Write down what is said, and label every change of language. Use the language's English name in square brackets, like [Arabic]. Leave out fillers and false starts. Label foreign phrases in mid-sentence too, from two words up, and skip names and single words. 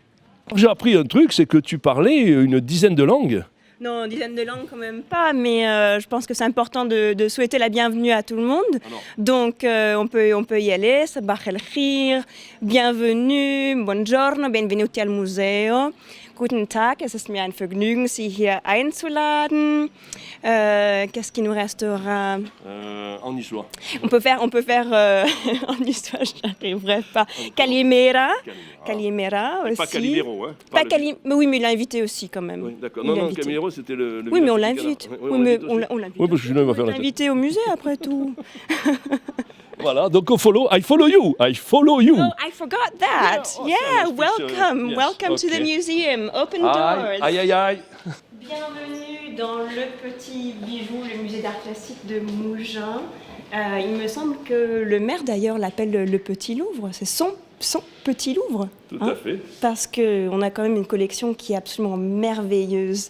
[French] J'ai appris un truc, c'est que tu parlais une dizaine de langues. Non, une dizaine de langues quand même pas, mais je pense que c'est important de souhaiter la bienvenue à tout le monde. Donc on peut y aller, [Arabic] صباح الخير, [French] bienvenue, [Italian] buongiorno, benvenuti al museo. [German] Guten Tag, es ist mir ein Vergnügen, Sie hier einzuladen. [French] Qu'est-ce qui nous restera? En niçois. On peut faire en histoire, je n'arriverai pas. Calimera aussi. Pas Calimero, hein. Mais oui, mais il l'a invité aussi quand même. Oui, d'accord. Non, Calimero, c'était le. Oui, mais on l'invite. Oui, mais on l'invite. Oui, parce que sinon, il va faire la tête. Invité au musée après tout. Voilà, donc [English] I follow you. Oh, I forgot that. Yeah, welcome. Yes. Welcome to the museum. Open doors. Aïe. [French] Bienvenue dans le petit bijou, le musée d'art classique de Mougins. Il me semble que le maire d'ailleurs l'appelle le Petit Louvre. C'est son Petit Louvre. Tout à fait. Parce qu'on a quand même une collection qui est absolument merveilleuse.